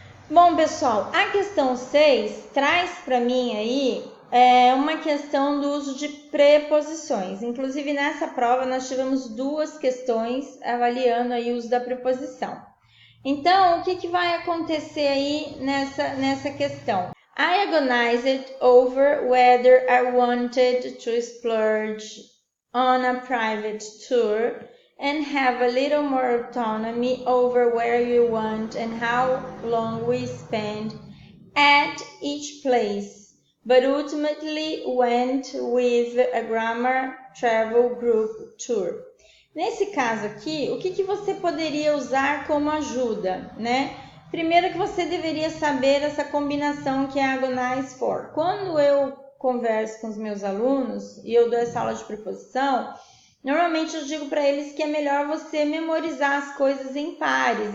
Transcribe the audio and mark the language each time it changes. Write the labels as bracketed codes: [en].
[pt] Bom, pessoal, a questão 6 traz para mim aí uma questão do uso de preposições. Inclusive, nessa prova, nós tivemos duas questões avaliando aí o uso da preposição. Então, o que vai acontecer aí nessa questão? [en] I agonized over whether I wanted to splurge on a private tour and have a little more autonomy over where we want and how long we spend at each place, but ultimately went with a grammar travel group tour. [pt] Nesse caso aqui, o que você poderia usar como ajuda, né? Primeiro que você deveria saber essa combinação que é agonize for. Quando eu converso com os meus alunos e eu dou essa aula de preposição, normalmente eu digo para eles que é melhor você memorizar as coisas em pares.